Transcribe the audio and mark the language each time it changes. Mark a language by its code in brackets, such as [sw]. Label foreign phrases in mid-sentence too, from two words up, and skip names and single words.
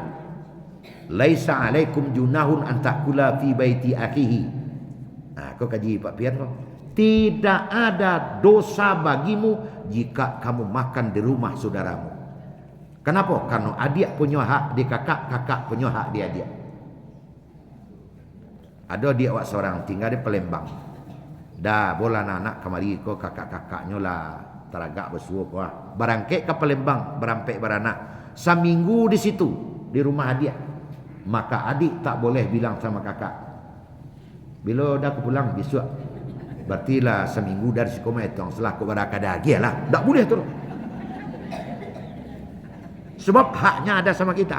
[ar] ليس عليكم جناح أن تأكل في بيت أخيه. [id] Nah, kau kaji Pak Pian kau. Tidak ada dosa bagimu jika kamu makan di rumah saudaramu. Kenapa? Karena adik punya hak di kakak, kakak punya hak di adik. Ada dia awak seorang tinggal di Palembang. [min] Dah bola anak kemari ko kakak-kakaknya lah teragak bersuah ko. Barangkek ke Palembang berampek beranak. [id] Seminggu di situ di rumah adik. Maka adik tak boleh bilang sama kakak, bila dah aku pulang besok. Berarti lah seminggu dari si koma itu setelah aku berakad lagi lah. Tak boleh tu. Sebab haknya ada sama kita.